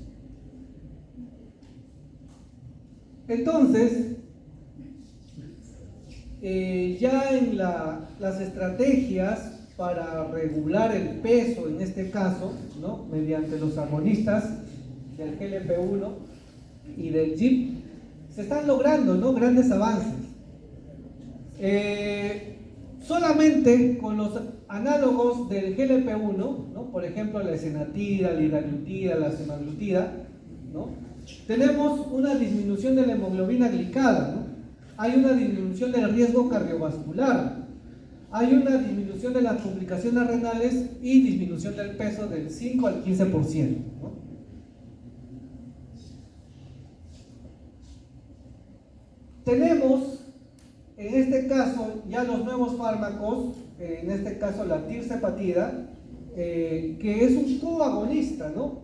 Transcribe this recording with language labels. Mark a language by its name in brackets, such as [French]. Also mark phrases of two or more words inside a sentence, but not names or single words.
[Spanish] Entonces, ya en las estrategias para regular el peso, en este caso, ¿no? Mediante los agonistas del GLP-1 y del GIP, se están logrando, ¿no? Grandes avances. Solamente con los análogos del GLP-1, ¿no? Por ejemplo, la esenatida, la liraglutida, la semaglutida, ¿no? Tenemos una disminución de la hemoglobina glicada, ¿no? Hay una disminución del riesgo cardiovascular, hay una disminución de las complicaciones renales y disminución del peso del 5 al 15%, ¿no? Tenemos, en este caso, ya los nuevos fármacos, en este caso la tirzepatida, que es un coagonista, ¿no?